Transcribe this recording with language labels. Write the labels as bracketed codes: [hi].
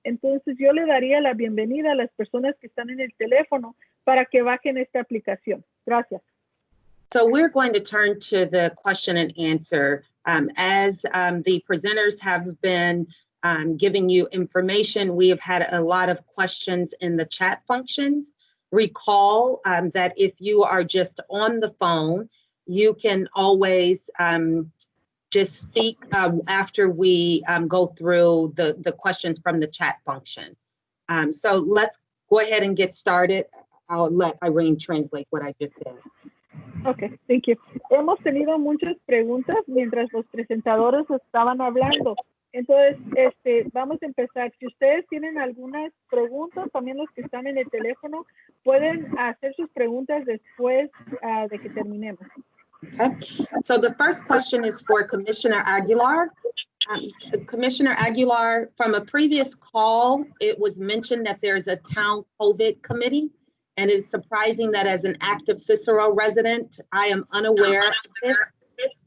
[es] Entonces yo le daría la bienvenida a las personas que están en el teléfono para que bajen esta aplicación. Gracias. [en] So we're going to turn to the question and answer. As the presenters have been giving you information, we have had a lot of questions in the chat functions. Recall that if you are just on the phone, you can always just speak after we go through the questions from the chat function. So let's go ahead and get started. I'll let Irene translate what I just said. Okay, thank you. [es] Hemos tenido muchas preguntas mientras los presentadores estaban hablando. Entonces, vamos a empezar. Si ustedes tienen algunas preguntas, también los que están en el teléfono, pueden hacer sus preguntas después de que terminemos. [en] Okay. So the first question is for Commissioner Aguilar. Commissioner Aguilar, from a previous call, it was mentioned that there's a town COVID committee, and it's surprising that as an active Cicero resident, I am unaware of this.